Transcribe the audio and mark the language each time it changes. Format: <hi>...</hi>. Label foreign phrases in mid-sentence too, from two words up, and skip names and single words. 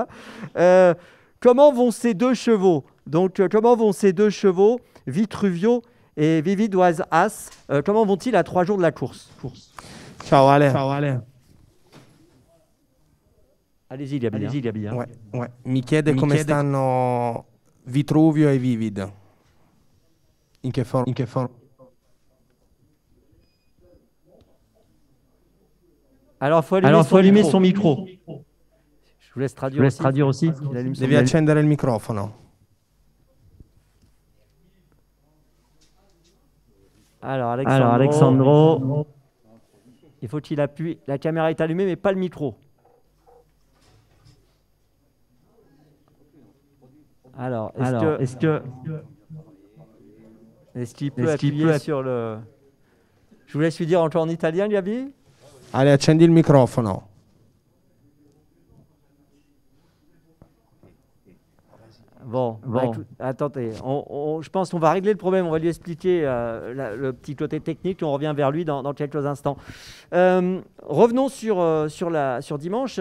<fr>Comment vont ces deux chevaux? Donc, comment vont ces deux chevaux, Vitruvio et Vivid Was As, comment vont-ils à 3 jours de la course?</fr> <it>Ciao Ale.</it> <fr>Allez-y, Gabi. Hein. Ouais.</fr> <it>Mi chiede come stanno Vitruvio e Vivid. In che forma?</it> <fr>Alors, il faut allumer son micro. Je vous laisse traduire aussi.</fr> <it>Devi accendere il microfono.</it> <fr>Alors, Alexandro, il faut qu'il appuie. La caméra est allumée, mais pas le micro. Alors, est-ce qu'il peut appuyer sur le... Je vous laisse lui dire encore en italien, Gabi. Allez,</fr> <it>accendi il microfono.</it> <fr>Bon. Attendez, je pense qu'on va régler le problème, on va lui expliquer le petit côté technique, on revient vers lui dans quelques instants. Revenons sur dimanche.</fr>